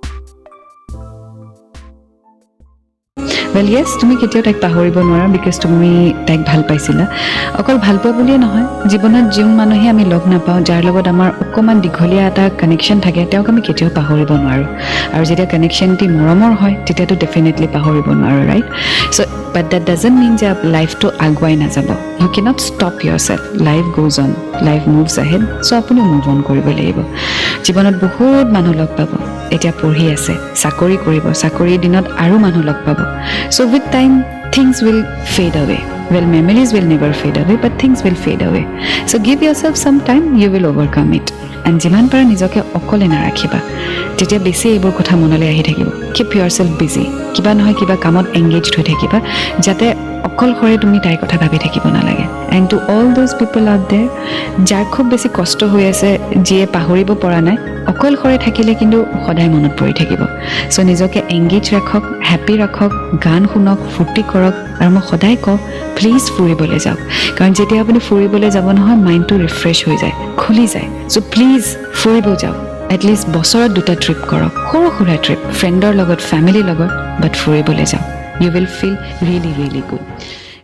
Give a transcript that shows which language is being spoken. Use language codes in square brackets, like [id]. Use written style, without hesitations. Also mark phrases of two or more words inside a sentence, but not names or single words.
[en] Well, yes, [as] তুমি কেতিয়াও তাইক পাহৰিব নোৱাৰা বিকজ তুমি তাইক ভাল পাইছিলা অকল ভাল পোৱা বুলিয়ে নহয় জীৱনত যোন মানুহে আমি লগ নাপাওঁ যাৰ লগত আমাৰ অকণমান দীঘলীয়া এটা কানেকশ্যন থাকে তেওঁক আমি কেতিয়াও পাহৰিব নোৱাৰোঁ আৰু যেতিয়া কানেকশ্যনটি মৰমৰ হয় তেতিয়াতো ডেফিনেটলি পাহৰিব নোৱাৰোঁ [en] right so but that doesn't mean [as] যে লাইফটো আগুৱাই নাযাব ইউ [en] can't stop your self life goes on life moves ahead so' [as] আপুনি [en] move on [as] কৰিব লাগিব জীৱনত বহুত মানুহ লগ পাব [en] এতিয়া পঢ়ি আছে চাকৰি কৰিব চাকৰিৰ দিনত আৰু মানুহ লগ পাব so with time things will fade away well memories will never fade away but things will fade away so give yourself some time you will overcome it and [as] যিমান পাৰা নিজকে অকলে নাৰাখিবা তেতিয়া বেছি এইবোৰ কথা মনলৈ আহি থাকিব [en] keep yourself busy [as] কিবা নহয় কিবা কামত engaged হৈ থাকিবা যাতে অকলশৰে তুমি তাইৰ কথা ভাবি থাকিব নালাগে [en] and to all those people out [as] there যাৰ খুব বেছি কষ্ট হৈ আছে যিয়ে পাহৰিব পৰা নাই অকলশৰে থাকিলে কিন্তু সদায় মনত পৰি থাকিব সো নিজকে এংগেজ ৰাখক হ্যাপি ৰাখক গান শুনক ফূৰ্তি কৰক আৰু মই সদায় কওঁ প্লিজ ফুৰিবলৈ যাওক কাৰণ যেতিয়া আপুনি ফুৰিবলৈ যাব নহয় [en] mindটো refresh [as] হৈ যায় খুলি যায় সো প্লিজ ফুৰিব যাওক এটলিষ্ট বছৰত দুটা ট্ৰিপ কৰক সৰু সুৰা ট্ৰিপ ফ্ৰেণ্ডৰ লগত ফেমিলিৰ লগত বাট ফুৰিবলৈ যাওক [en] you will feel really really good